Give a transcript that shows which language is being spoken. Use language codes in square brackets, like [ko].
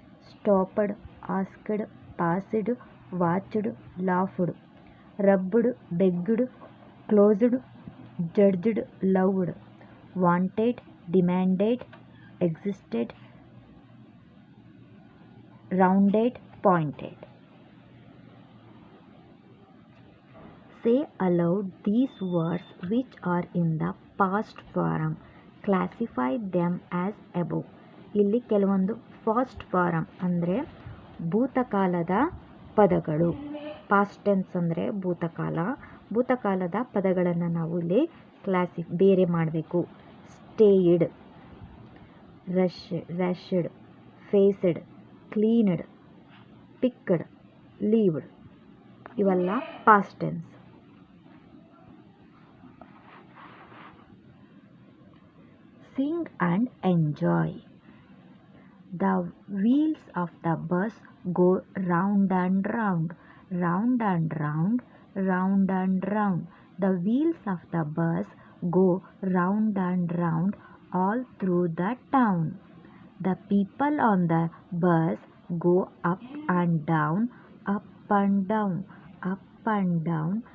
[en] Stopped, asked, passed, watched, laughed, rubbed, begged, closed, judged, loved, wanted, demanded, existed, rounded, pointed. Say aloud these words which are in the past form. Classify them as above. [kn] ಇಲ್ಲಿ ಕೆಲವೊಂದು fast farm ಅಂದರೆ ಭೂತಕಾಲದ ಪದಗಳು. Past tense ಅಂದರೆ ಭೂತಕಾಲದ ಪದಗಳನ್ನು ನಾವು ಇಲ್ಲಿ ಬೇರೆ ಮಾಡಬೇಕು. [en] stayed, rushed, faced, cleaned, picked, lived [kn] ಇವೆಲ್ಲ [en] Past tense. Sing and enjoy. The wheels of the bus go round and round, round and round, round and round. The wheels of the bus go round and round all through the town. The people on the bus go up and down, up and down, up and down.